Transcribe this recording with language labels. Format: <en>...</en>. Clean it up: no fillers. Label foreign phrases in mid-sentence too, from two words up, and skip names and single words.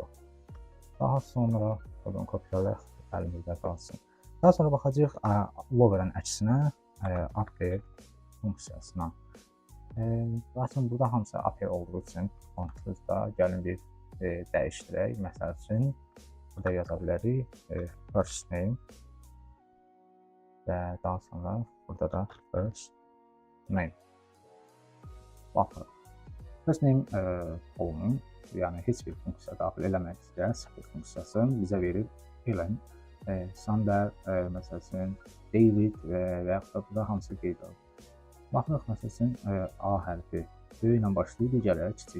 <az>Daha sonra buradan kopyalayaq, əlimizdə qalsın. Daha sonra baxacağıq lower'ın əksinə, upper funksiyasına. Lakin burada hamısı upper olduğu üçün onsuz da gəlin bir dəyişdirək. Məsəl üçün burada yaza bilərik</az> <en>first name</en> <az>və daha sonra burada da</az> <en>first name.</en> <az>Baxın,</az> <en>first name</en> <az>kolunun, yəni heç bir funksiya daxil eləmək istəyən sətir funksiyası bizə verir Ellen, Sander, məsəl üçün David və yaxud da burada hamısı qeyd olunur. Baxırıq, məsəl üçün A hərfi böyüklə başlayır, digərləri kiçik.</az>